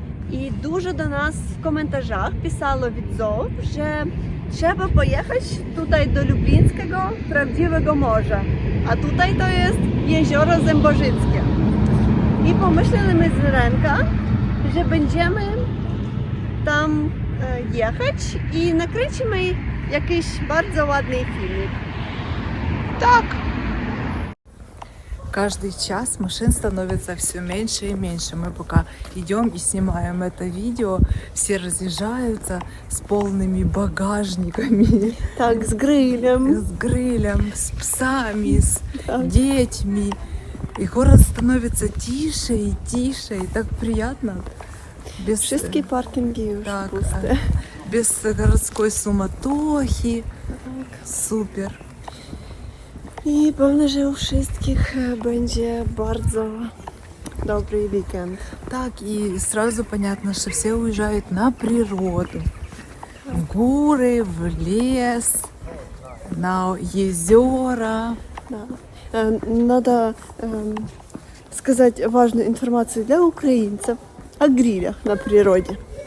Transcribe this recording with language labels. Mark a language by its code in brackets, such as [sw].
[pl] I dużo do nas w komentarzach pisało widzów, że trzeba pojechać tutaj do Lublińskiego prawdziwego morza. A tutaj to jest jezioro Zębożyckie. I pomyśleliśmy z Irenką, że będziemy tam jechać i nakręcimy jakiś bardzo ładny filmik. [uk] Так. [ru] Каждый час машин становится все меньше и меньше. Мы пока идем и снимаем это видео, все разъезжаются с полными багажниками, [uk] Так, з грилем. [ru] с грилем, с псами, с [uk] Так. [ru] детьми. И город становится тише и тише, и так приятно. Без... [pl] Wszystkie parkingi już Tak, puste. [ru] без городской суматохи. Супер. [pl] I pewnie, że u wszystkich będzie bardzo dobry weekend. [ru] Так, и сразу понятно, что все уезжают на природу. В горы, в лес, на езера. Да. Надо сказать важную информацию для украинцев о грилях на природе.